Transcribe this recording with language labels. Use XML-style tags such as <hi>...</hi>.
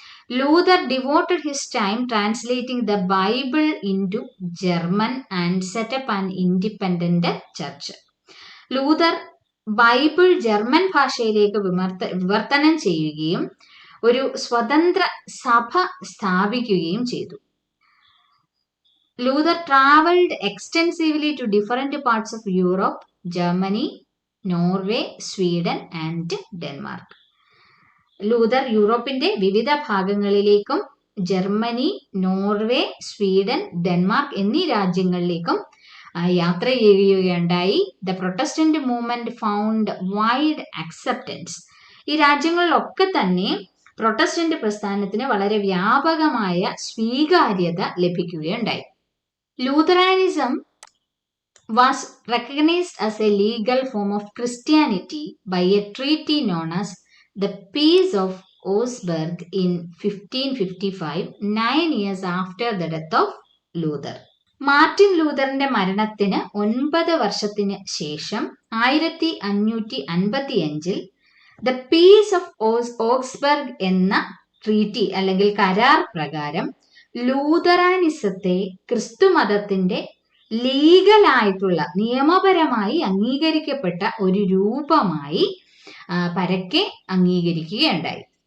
<en>Luther devoted his time translating the Bible into German and set up an independent church.</en> <ml>Luther Bible German ഭാഷയിലേക്ക് വിവർത്തനം ചെയ്യുകയും ഒരു സ്വതന്ത്ര സഭ സ്ഥാപിക്കുകയും ചെയ്തു.</ml> <en>Luther traveled extensively to different parts of Europe, Germany, Norway, Sweden and Denmark.</en> <ml>Luther യൂറോപ്പിന്റെ വിവിധ ഭാഗങ്ങളിലേക്കും ജർമ്മനി, നോർവേ, സ്വീഡൻ, ഡെൻമാർക്ക് എന്നീ രാജ്യങ്ങളിലേക്കും യാത്ര ചെയ്യുകയുണ്ടായി.</ml> <en>The Protestant movement found wide acceptance.</en> <ml>ഈ രാജ്യങ്ങളിലൊക്കെ തന്നെ പ്രൊട്ടസ്റ്റന്റ് പ്രസ്ഥാനത്തിന് വളരെ വ്യാപകമായ സ്വീകാര്യത ലഭിക്കുകയുണ്ടായി.</ml> <en>Lutheranism was recognized as a legal form of Christianity by a treaty known as the Peace of Augsburg in 1555, 9 years after the death of Luther.</en> <ml>Martin ലൂതറിന്റെ മരണത്തിന് 9 വർഷത്തിന് ശേഷം 1555 ദ പീസ് ഓഫ് ഓക്സ്ബർഗ് എന്ന ട്രീറ്റി അല്ലെങ്കിൽ കരാർ പ്രകാരം ലൂതറാനിസത്തെ ക്രിസ്തുമതത്തിന്റെ ലീഗലായിട്ടുള്ള നിയമപരമായി അംഗീകരിക്കപ്പെട്ട ഒരു രൂപമായി പരക്കെ അംഗീകരിക്കുകയുണ്ടായി.</ml>